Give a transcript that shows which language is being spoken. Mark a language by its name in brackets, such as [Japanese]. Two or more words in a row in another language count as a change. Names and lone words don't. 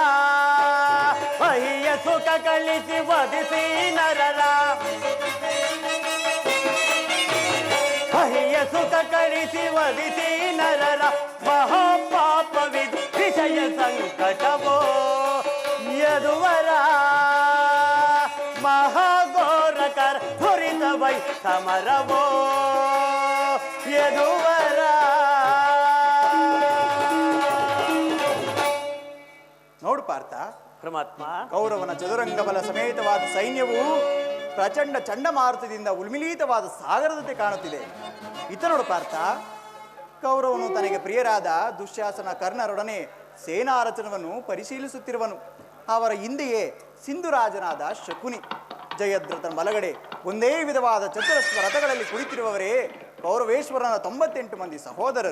[Kannada] ಅಹಿಯ ಸುಖ ಕಳಿಸಿ ವಧಿಸಿ ನರರ ಅಹಿಯ ಸುಖ ಕಳಿಸಿ ವಧಿಸಿ ನರರ ಮಹಾಪಾಪವಿದು ವಿಷಯ ಸಂಕಟವೋ ಯದುವರ ಮಹಾಘೋರಕರ ಧುರಿತವೈ ಸಮರವೋ ಯದುವರ. ನೋಡು ಪಾರ್ಥ, ಪರಮಾತ್ಮ, ಕೌರವನ ಚದುರಂಗ ಬಲ ಸಮೇತವಾದ ಸೈನ್ಯವು ಪ್ರಚಂಡ ಚಂಡಮಾರುತದಿಂದ ಉನ್ಮಿಲಿತವಾದ ಸಾಗರದಂತೆ ಕಾಣುತ್ತಿದೆ. ಇತ ನೋಡು ಪಾರ್ಥ, ಕೌರವನು ತನಗೆ ಪ್ರಿಯರಾದ ದುಶ್ಯಾಸನ ಕರ್ಣರೊಡನೆ ಸೇನಾ ರಚನವನ್ನು ಪರಿಶೀಲಿಸುತ್ತಿರುವನು. ಅವರ ಹಿಂದೆಯೇ ಸಿಂಧುರಾಜನಾದ ಶಕುನಿ, ಜಯದ್ರಥನ ಬಲಗಡೆ ಒಂದೇ ವಿಧವಾದ ಚತುರಸ್ರ ರಥಗಳಲ್ಲಿ ಕುಳಿತಿರುವವರೇ ಕೌರವೇಶ್ವರನ 98 ಮಂದಿ ಸಹೋದರರು.